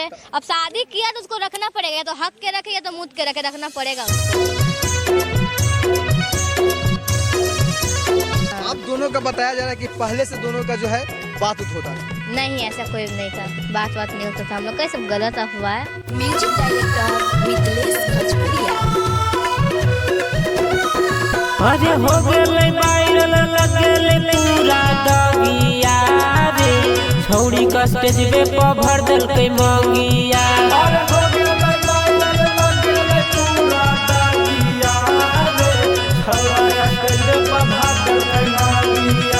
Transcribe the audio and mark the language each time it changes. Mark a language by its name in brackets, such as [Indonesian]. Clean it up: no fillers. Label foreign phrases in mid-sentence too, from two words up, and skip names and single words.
[Hindi] अब शादी किया तो उसको रखना पड़ेगा, या तो हक के रखे या तो मुद के रखे, रखना पड़ेगा। आप दोनों का बताया जा रहा है कि पहले से दोनों का जो है बात होता है। नहीं, ऐसा कोई नहीं था, बात नहीं होता था हम लोग का, सब गलत अफवाह है। [English] music director [Hindi] मिथिलेश भोजपुरिया। [Angika] अरे हो गेलै वायरल लगेलै पूरा दगिया रे, छौड़ी का स्टेज पे भर देलकै मंगिया। अरे हो गेलै वायरल लगेलै पूरा दगिया रे, छौड़ा स्टेज पे भर देलकै मंगिया।